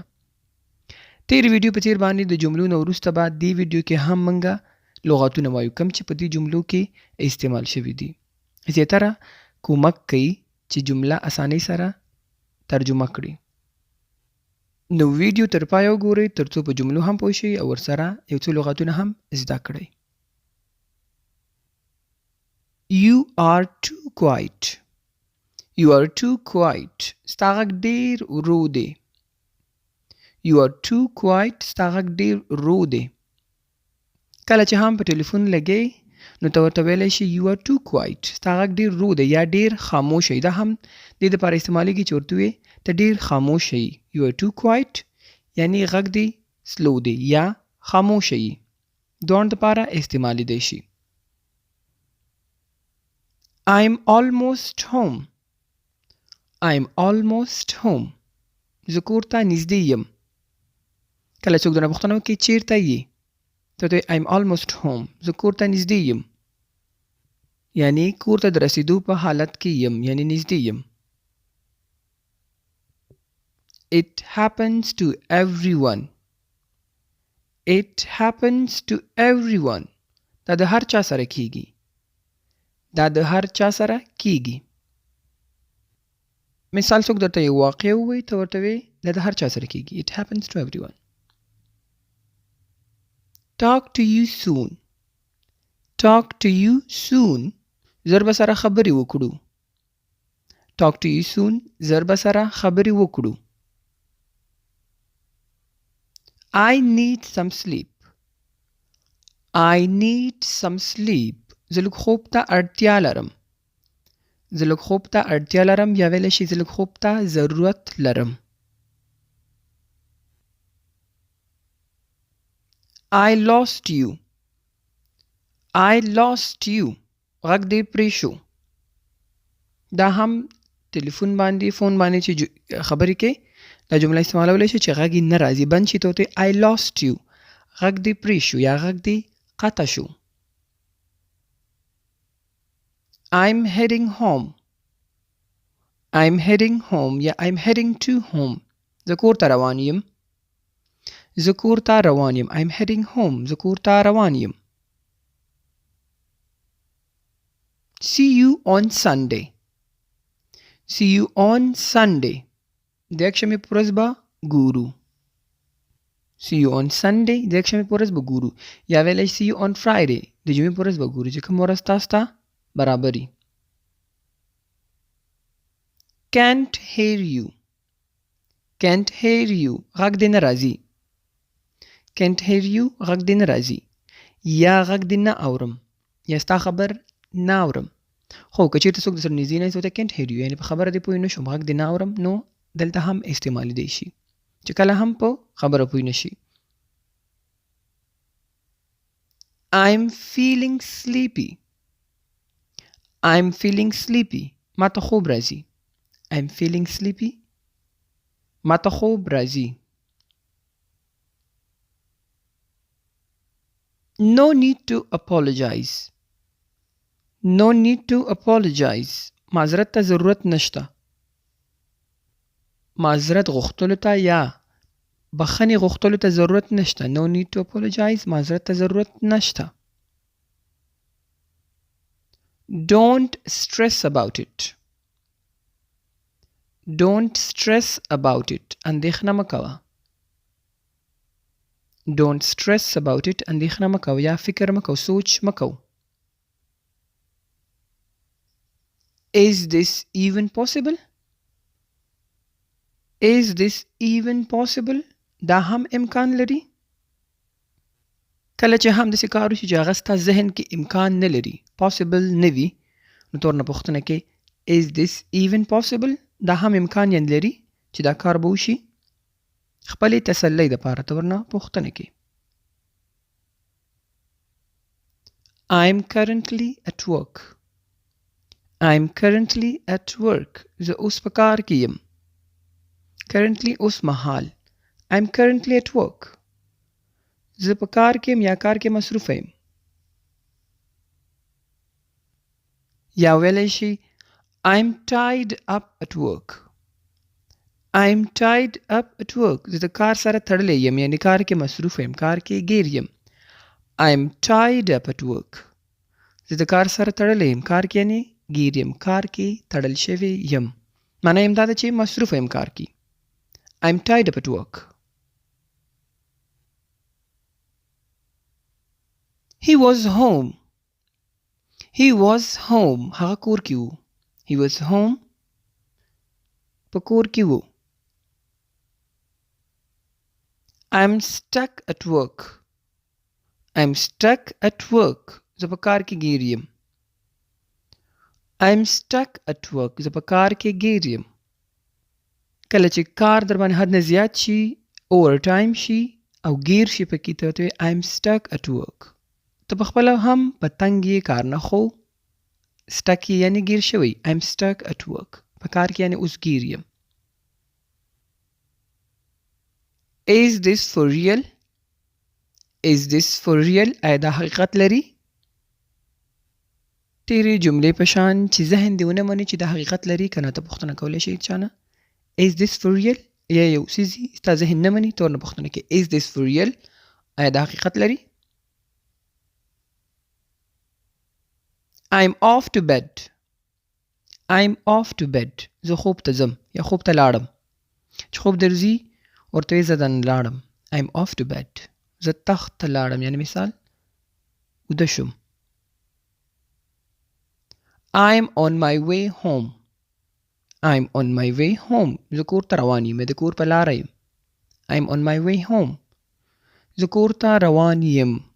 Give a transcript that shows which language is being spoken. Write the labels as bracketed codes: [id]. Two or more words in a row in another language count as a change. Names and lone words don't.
[ps] تېرې ویډیو په څېر باندې د جملو نه وروسته به دې ویډیو کې هم موږ لغتونه وایو کوم چې په دې جملو کې استعمال شوي دي. زیاتره کومک کوي چې جمله اسانۍ سره ترجمه کړي. نو ویډیو تر پایه وګورئ ترڅو په جملو هم پوه شئ او ورسره یو څو لغتونه هم زده کړئ. [en] You are too quiet. You are too quiet. [ps] ستا غږ ډېر ورو دی. [en] You are too quiet. [ps] ستا غږ ډېر ورو دی. کله چې هم په ټلیفون لګئ نو ته ورته ویلی شي [en] You are too quiet. [ps] ستا غږ ډېر ورو دی یا ډېر خاموش دی. دا هم دې دپاره استعمالیږي چې ورته ووایې ته ډېر خاموش یې. [en] You are too quiet [ps] یعنې غږ دې سلو دی یا خاموش یې. دواړو دپاره استعمالیدی شي. [en] I'm almost home. I'm almost home. [ps] زه کور ته نږدې یم. کله څوک درنه پوښتنه وکړي چیرته یې ته ورته [en] I'm almost home. [ps] زه کور ته نږدې یم. یعنې کور ته د رسېدو په حالت کې یم یعنې نږدې یم. [en] It happens to everyone. It happens to everyone. [ps] دا د هر چا سره کیږي. دا د هر چا سره کیږي. مثال څوک درته یو واقع ووایي ته ورته وایې دا د هر چا سره کیږي. [en] It happens to everyone. Talk to you soon. Talk to you soon. [ps] زر به سره خبرې وکړو. [en] Talk to you soon. [ps] زر به سره خبرې وکړو. [en] I need some sleep. I need some sleep. [ps] زه لږ خوب ته اړتیا لرم. زه لږ خوب ته اړتیا لرم یا ویلی شي زه لږ خوب ته ضرورت لرم. [en] I lost you. I lost you. [ps] غږ دې پرې شو. دا هم ټلیفون باندې فون باندې چې خبرې کوې دا جمله استعمالولی شي چې غږ یې نه راځي بند شي ته ورته [en] I lost you. [ps] غږ دې پرې شو یا غږ دې قطع شو. [en] I'm heading home. I'm heading home یا I'm heading to home. [ps] زه کور ته روان یم. زه کور ته روان یم. [en] I'm heading home. [ps] زه کور ته روان یم. [en] See you on Sunday. See you on Sunday. [ps] د یکشنبې په ورځ به ګورو. [en] See you on Sunday. [ps] د یکشنبې په ورځ به ګورو یا ویلی [en] see you on Friday. [ps] د جمعې په ورځ به ګورو چې کوم ورځ تاسو ته برابري. [en] Can't hear you. Can't hear you. [ps] غږ دې نه راځي. [en] Can't hear you. [ps] غږ دې نه راځي یا غږ دې نه اورم یا ستا خبر نه اورم. خو که چېرته څوک درسره نږدې نه وي ته [en] can't hear you [ps] یعنې په خبره دې پوه نه شم غږ دې نه اورم نو دلته هم استعمالیدی شي چې کله هم په خبره پوه نه شي. [en] I'm feeling sleepy. I'm feeling sleepy. [ps] ما ته خوب راځي. [en] I'm feeling sleepy. [ps] ما ته خوب راځي. [en] No need to apologize. No need to apologize. [ps] معذرت ته ضرورت نشته. معذرت غوښتلو ته یا بخښنې غوښتلو ته ضرورت نشته. [en] No need to apologize. [ps] معذرت ته ضرورت نشته. [en] Don't stress about it. Don't stress about it. [ps] اندېښنه مه کوه. [en] Don't stress about it. [ps] اندېښنه مه کوه یا فکر مه کوه سوچ مه کوه. [en] Is this even possible? Is this even possible? [ps] دا هم امکان لري. کله چې هم داسې کار وشي چې هغه ستا ذهن کې امکان نه لري possible نه وي نو ته ورنه پوښتنه کې [en] Is this even possible? [ps] دا هم امکان یې لري چې دا کار به وشي. خپلې تسلۍ دپاره ته ورنه پوښتنه کې [en] I'm currently at work. I'm currently at work. [ps] زه اوس په کار کې یم. Currently اوس مهال. [en] I'm currently at work. [ps] زه په کار کې یم یا کار کې مصروفه یم. یا ویلی شي [en] I'm tied up at work. I'm tied up at work. [ps] زه د کار سره تړلی یم، یعنی کار کې مصروف یم، کار کې ګیر یم. [en] I'm tied up at work. [ps] زه د کار سره تړلی یم، کار کې یعنی ګیر یم، کار کې تړل شوی یم. معنی یم دا ده چې مصروف یم کار کې. [en] I'm tied up at work. He was home. He was home. [ps] هغه کور کې و. [en] He was home. [ps] په کور کې و. [en] I'm stuck at work. I'm stuck at work. [ps] زه په کار کې ګیر یم. [en] I'm stuck at work. [ps] زه په کار کې ګیر یم. کله چې کار در باندې حد نه زیات شي، اوور ټایم شي او ګیر شي پکې، ته ورته [en] I'm stuck at work. [ps] ته په خپله هم په تنګ یې کار نه خو stuck یې یعنی ګیر شوی. [en] I'm stuck at work. [ps] په کار کې یعنی اوس ګیر یم. [en] Is this for real? Is this for real? [ps] آیا دا حقیقت لري؟ تیرې جملې په شان چې ذهن دې ونه مني چې دا حقیقت لري، که نه ته پوښتنه کولی شي چانه [en] Is this for real؟ [ps] یا یو څیز ستا ذهن نه مني، ته ورنه پوښتنه کوې [en] Is this for real؟ [ps] آیا دا حقیقت لري؟ [en] I'm off to bed. I'm off to bed. [ps] زه خوب ته ځم یا خوب ته لاړم. چې خوب درځي ورته وایي زه دننه لاړم. [en] I'm off to bed. [ps] زه تخت ته لاړم، یعنی مثال ویده شوم. [en] I'm on my way home. I'm on my way home. [ps] زه کور ته روان یم، د کور په لاره یم. [en] I'm on my way home. [ps] زه کور ته روان یم.